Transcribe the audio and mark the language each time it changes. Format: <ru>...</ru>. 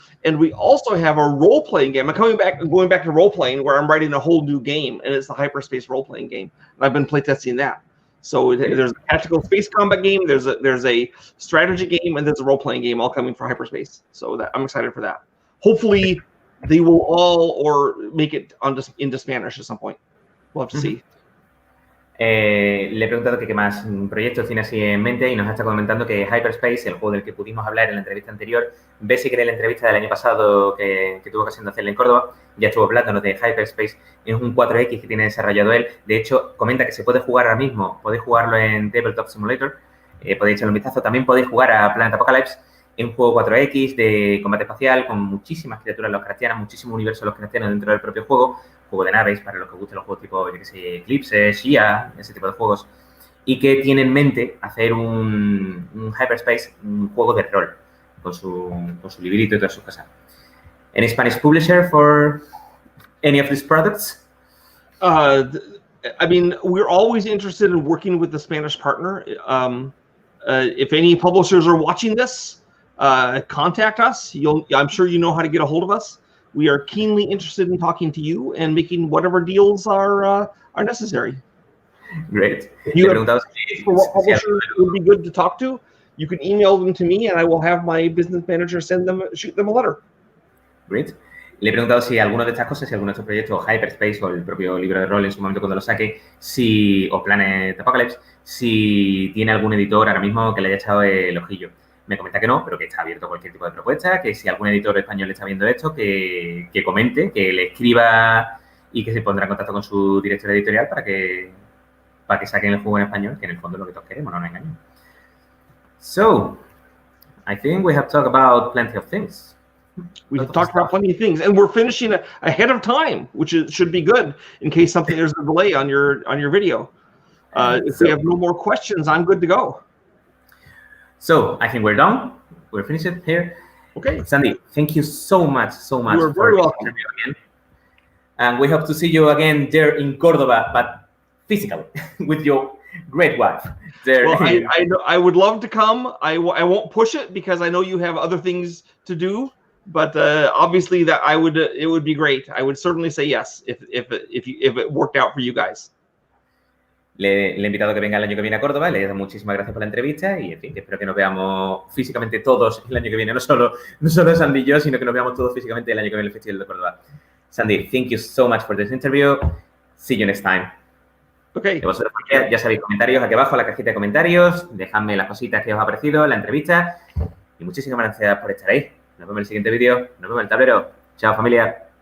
<en>And we also have a role-playing game. I'm going back to role-playing, where I'm writing a whole new game, and it's the Hyperspace role-playing game. And I've been playtesting that. So there's a tactical space combat game, there's a strategy game, and there's a role-playing game all coming for Hyperspace. So I'm excited for that. Hopefully, they will all or make it into Spanish at some point. We'll have to see.</en> <es>Le he preguntado que qué más proyectos tiene así en mente y nos está comentando que Hyperspace, el juego del que pudimos hablar en la entrevista anterior, ve si quiere la entrevista del año pasado que tuvo ocasión de hacerle en Córdoba, ya estuvo hablándonos de Hyperspace, es un 4X que tiene desarrollado él. De hecho, comenta que se puede jugar ahora mismo, podéis jugarlo en Tabletop Simulator, podéis echarle un vistazo. También podéis jugar a Planet Apocalypse, es un juego 4X de combate espacial con muchísimas criaturas lovecraftianas, muchísimo universo lovecraftiano dentro del propio juego de naves, para los que os gusten los juegos tipo, yo que sé, Eclipse, Shia, ese tipo de juegos, y que tiene en mente hacer un Hyperspace, un juego de rol, con su librito y todas sus cosas.</es> <en>Any Spanish publisher for any of these products? I mean, we're always interested in working with the Spanish partner. If any publishers are watching this, contact us. I'm sure you know how to get a hold of us. We are keenly interested in talking to you and making whatever deals are necessary. Great. If you have for what publishers would be good to talk to, you can email them to me, and I will have my business manager shoot them a letter. Great.</en> <es>Le he preguntado si alguno de estas cosas, si alguno de estos proyectos, Hyperspace o el propio libro de rol en su momento cuando lo saque, o Planet Apocalypse, si tiene algún editor ahora mismo que le haya echado el ojillo. Me comenta que no, pero que está abierto a cualquier tipo de propuesta, que si algún editor español está viendo esto, que comente, que le escriba y que se pondrá en contacto con su director editorial para que saquen el juego en español, que en el fondo es lo que todos queremos, no nos engañemos.</es> <en>So, I think we have talked about plenty of things. We have talked about plenty of things, and we're finishing ahead of time, which should be good in case there's a delay on your video. If we have no more questions, I'm good to go. So I think we're done. We're finished here. Okay. Sandy, thank you so much. You are very welcome. Again. And we hope to see you again there in Córdoba, but physically, with your great wife. There. Well, I would love to come. I won't push it because I know you have other things to do. But obviously, it would be great. I would certainly say yes if it worked out for you guys.</en> <es>Le he invitado a que venga el año que viene a Córdoba, le he dado muchísimas gracias por la entrevista y, en fin, que espero que nos veamos físicamente todos el año que viene, no solo Sandy y yo, sino que nos veamos todos físicamente el año que viene en el Festival de Córdoba.</es> <en>Sandy, thank you so much for this interview. See you next time. Okay.</en> <es>De vosotros, ya sabéis, comentarios aquí abajo en la cajita de comentarios, dejadme las cositas que os ha parecido, la entrevista y muchísimas gracias por estar ahí. Nos vemos en el siguiente vídeo, nos vemos en el tablero. Chao, familia.</es>